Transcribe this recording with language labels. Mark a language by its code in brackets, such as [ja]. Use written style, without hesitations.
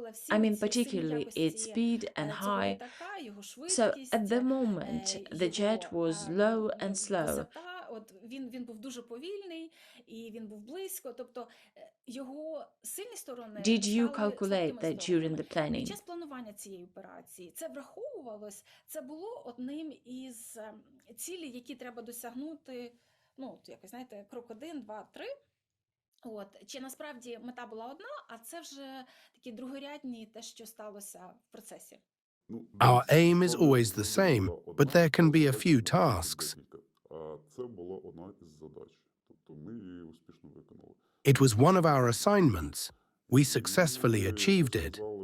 [en] I mean, particularly its speed and high. So at the moment, the jet was low and slow. [uk] Він був дуже повільний і він був близько, тобто його сильні сторони. [en] Did you calculate that during the planning? [uk] Під час планування планування цієї операції. Це враховувалось, це було одним із цілей, які треба досягнути, ну, якось, знаєте, крок 1, 2, 3. От, чи насправді мета була одна, а це вже такі другорядні те, що сталося в процесі. [en] Our aim is always the same, but there can be a few tasks. [uk] Це була одна із задач. Тобто ми її успішно виконали. [en] It was one of our assignments. We successfully achieved it.